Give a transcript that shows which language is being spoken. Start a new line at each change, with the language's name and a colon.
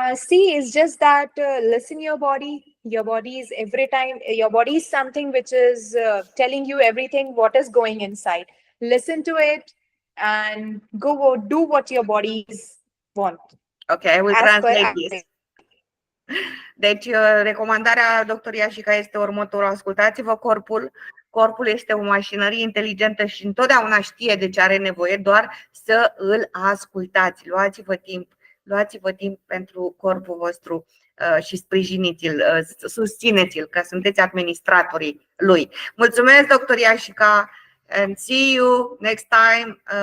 English: It's just that listen your body. Your body is your body is something which is telling you everything what is going inside. Listen to it and go do what your bodies want. Okay, I will translate this.
Romanian: Deci, recomandarea doctorului Yashika este următorul. Ascultați-vă corpul. Corpul este o mașinărie inteligentă și întotdeauna știe de ce are nevoie, doar să îl ascultați. Luați-vă timp pentru corpul vostru și sprijiniți-l, susțineți-l, că sunteți administratorii lui. Mulțumesc, Dr.
English: Yashika, and see you next time.